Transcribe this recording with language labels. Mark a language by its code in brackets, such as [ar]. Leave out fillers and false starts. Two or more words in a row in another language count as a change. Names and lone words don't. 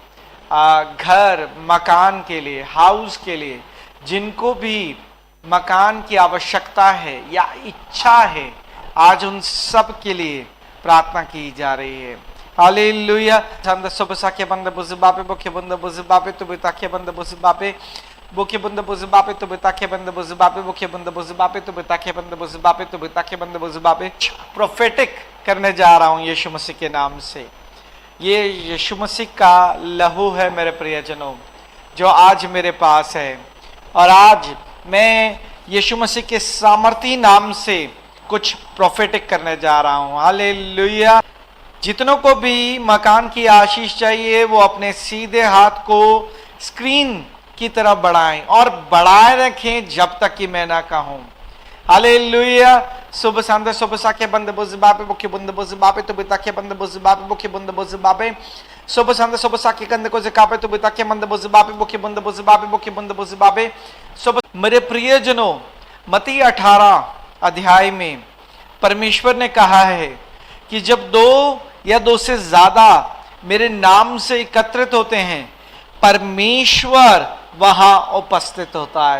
[hi] घर मकान के लिए, हाउस के लिए, जिनको भी मकान की आवश्यकता है या इच्छा है, आज उन सब के लिए प्रार्थना की जा रही है। हालेलुया। चंद सुबसाके बंद बुज़बापे बोके बंद बुज़बापे तो बेताके बंद बुज़बापे बोके बंद बुज़बापे तो बेताके बंद बुज़बापे बोके बंद बुज़बापे तो बेताके बंद बुज़बापे तो बेताके बंद बुज़बापे। प्रोफेटिक करने जा रहा हूं यीशु मसीह के नाम से। ये यीशु मसीह का लहू है मेरे प्रियजनों, जो आज मेरे पास है, और आज मैं यीशु मसीह के सामर्थी नाम से कुछ प्रोफेटिक करने जा रहा हूं। हालेलुया। जितनों को भी मकान की आशीष चाहिए वो अपने सीधे हाथ को स्क्रीन की तरफ बढ़ाएं और बढ़ाए रखें जब तक कि मैं ना कहूं। हालेलुया। सुबह सांदे सुबह साके बंद बुज़बापे बुके बंद बुज़बापे तो बिताके बंद बुज़बापे बुके बंद बुज़बापे सुबह सांदे सुबह साके कंदे को ज़कापे तो बिताके बंद बुज़बापे बुके बंद बुज़बापे बुके बंद बुज़बापे। सुबह मेरे प्रियजनों, मत्ती 18 अध्याय में परमेश्वर ने कहा है कि जब दो या दो से ज्यादा मेरे नाम से एकत्रित होते हैं, परमेश्वर वहां उपस्थित होता है।